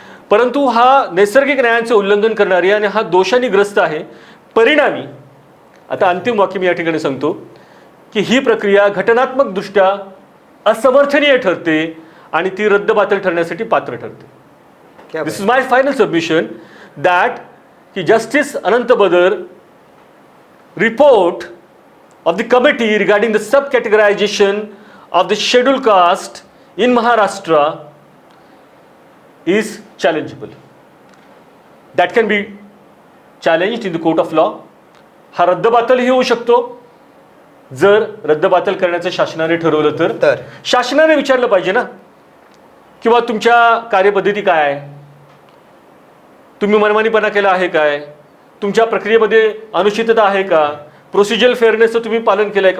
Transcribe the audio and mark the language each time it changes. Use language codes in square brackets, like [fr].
[mr] परंतु हा नैसर्गिक न्यायाचे उल्लंघन करणारी आणि हा दोषाने ग्रस्त आहे. परिणामी आता अंतिम वाक्य मी या ठिकाणी सांगतो की ही प्रक्रिया घटनात्मकदृष्ट्या असमर्थनीय ठरते आणि ती रद्दबातल ठरण्यासाठी पात्र ठरते. [en] This is my final submission that की justice Anant Badar report of the committee regarding the subcategorization of the scheduled caste in Maharashtra is challengeable. That can be challenged in the court of law. [mr] हा रद्दबातलही होऊ शकतो जर रद्दबातल करण्याचं शासनाने ठरवलं तर शासनाने विचारलं पाहिजे ना किंवा तुमच्या कार्यपद्धती काय आहे, तुम्ही मनमानीपणा केला आहे काय, तुमच्या प्रक्रियेमध्ये अनुचितता आहे का, प्रोसिजरल फेअरनेसचं तुम्ही पालन केलं आहे का.